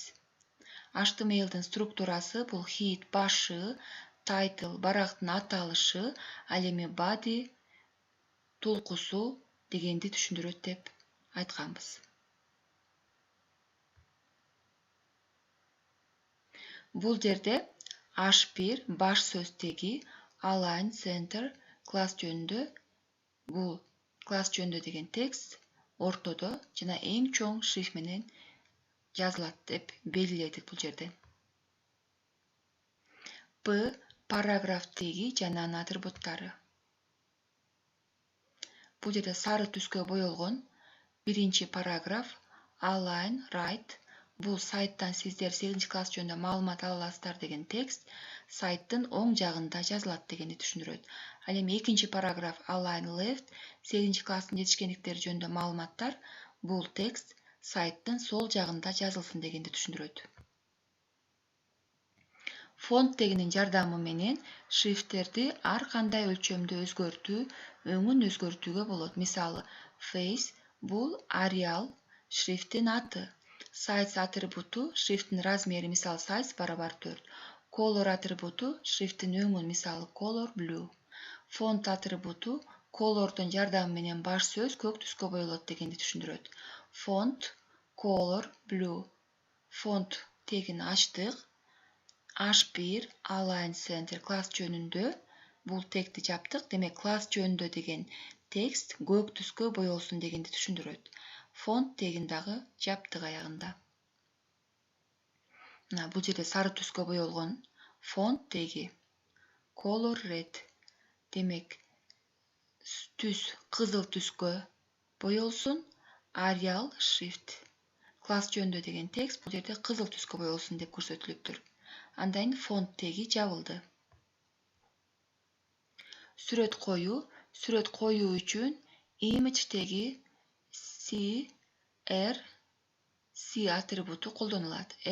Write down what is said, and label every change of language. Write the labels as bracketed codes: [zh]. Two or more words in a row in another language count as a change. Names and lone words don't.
[ky] HTML-дин структурасы бул head башы, title барактын аталышы, ал эми body тулкусу дегенди түшүндүрөт деп айтканбыз. Бул жерде H1 баш сөз теги, [en] align center [ky] класс жөнүндө, бул класс жөнүндө деген текст ортодо жана эң чоң шрифт менен жазылат деп белгиледик бул жерде. P параграф теги жана анын атрибуттары. Бул жерде сары түскө боелгон биринчи параграф [en] align right. [ky] Бул сайттан сиздер 8 класс жөнүндө маалымат ала аласыздар деген текст сайттын оң жагында жазылат дегенди түшүндүрөт. Ал эми экинчи параграф [en] align left [ky] 8 класстын жетишкендиктери жөнүндө маалыматтар, бул текст сайттын сол жагында жазылсын дегенди түшүндүрөт. Фонт тегинин жардамы менен шрифттерди ар кандай өлчөмдө өзгөртүү, өңүн өзгөртүүгө болот. Мисалы, face бул Arial шрифттин аты. Size атрибуту шрифттин размери, мисалы size барабар 4. Color атрибуту шрифттин өңүн, мисалы [en] color blue. [ky] Фонт атрибуту colorдун жардамы менен баш сөз көк түскө боелот дегенди түшүндүрөт. Фонт [en] color blue. [ky] Фонт тегин ачтык. H1 [en] align center [ky] класс жөнүндө, бул тегти жаптык, демек класс жөнүндө деген текст көк түскө боелсун дегенди түшүндүрөт. Фонт тегин дагы жаптык аягында. Бул жерде сары түскө боелгон фонт теги. [en] Color red. [ky] Демек түс кызыл түскө боелсун. Arial шрифт. Класс жөнүндө деген текст бул жерде кызыл түскө боелсун деп көрсөтүлүптүр. Андан фонт теги жабылды. Сүрөт коюу үчүн image теги C атрибуту колдонулат.